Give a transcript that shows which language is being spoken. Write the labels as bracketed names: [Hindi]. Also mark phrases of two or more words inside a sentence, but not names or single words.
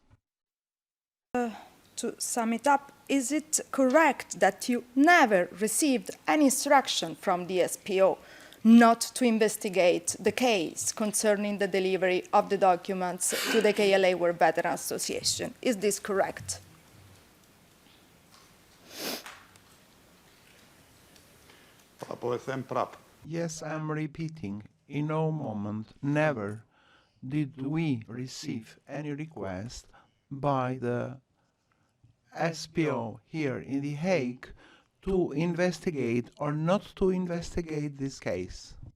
[English] To sum it up, is it correct that you never received any instruction from the SPO not to investigate the case concerning the delivery of the documents to the KLA War Veteran Association? Is this correct? [Albanian] Po e them prap. [English] Yes, I'm repeating. In no moment, never, did we receive any request by the SPO here in The Hague to investigate or not to investigate this case.